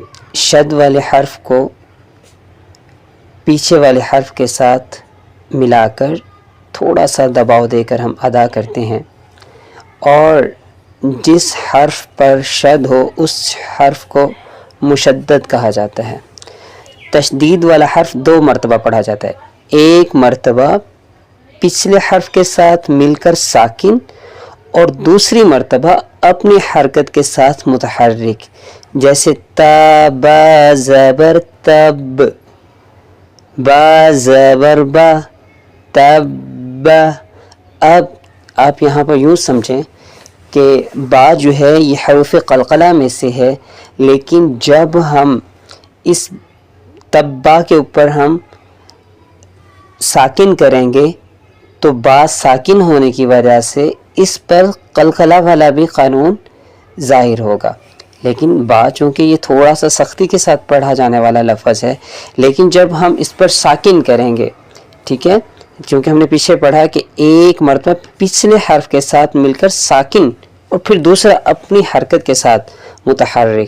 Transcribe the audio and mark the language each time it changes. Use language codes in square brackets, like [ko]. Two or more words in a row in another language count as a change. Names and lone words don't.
[ur] شد والے حرف کو پیچھے والے حرف کے ساتھ ملا کر تھوڑا سا دباؤ دے کر ہم ادا کرتے ہیں، اور جس حرف پر شد ہو اس حرف کو مشدد کہا جاتا ہے۔ تشدید والا حرف 2 مرتبہ پڑھا جاتا ہے، ایک مرتبہ پچھلے حرف کے ساتھ مل کر ساکن، اور دوسری مرتبہ اپنی حرکت کے ساتھ متحرک، جیسے تا با زبر تب، با زبر با تب۔ اب آپ یہاں پر یوں سمجھیں کہ با جو ہے یہ حروف قلقلہ میں سے ہے، لیکن جب ہم اس تبا کے اوپر ہم ساکن کریں گے تو با ساکن ہونے کی وجہ سے اس پر قلقلہ والا بھی قانون ظاہر ہوگا، لیکن با چونکہ یہ تھوڑا سا سختی کے ساتھ پڑھا جانے والا لفظ ہے، لیکن جب ہم اس پر ساکن کریں گے، ٹھیک ہے، چونکہ ہم نے پیچھے پڑھا کہ ایک مرتبہ پچھلے حرف کے ساتھ مل کر ساکن اور پھر دوسرا اپنی حرکت کے ساتھ متحرک۔